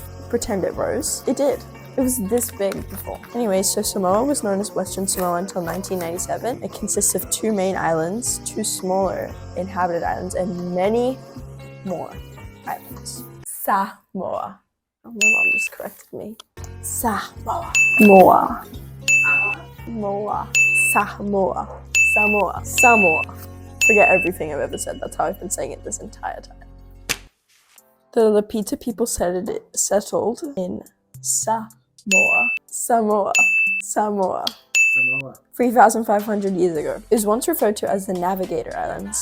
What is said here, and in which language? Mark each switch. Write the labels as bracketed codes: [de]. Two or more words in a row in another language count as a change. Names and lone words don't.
[en] Pretend it rose. It did. It was this big before. Anyway, so Samoa was known as Western Samoa until 1997. It consists of 2 main islands, 2 smaller inhabited islands, and many more islands. Samoa. Oh, my mom just corrected me. Samoa. Moa. Moa. Samoa. Samoa. Samoa. Forget everything I've ever said. That's how I've been saying it this entire time. The Lapita people settled in Samoa. Samoa. Samoa. 3,500 years ago. It was once referred to as the Navigator Islands.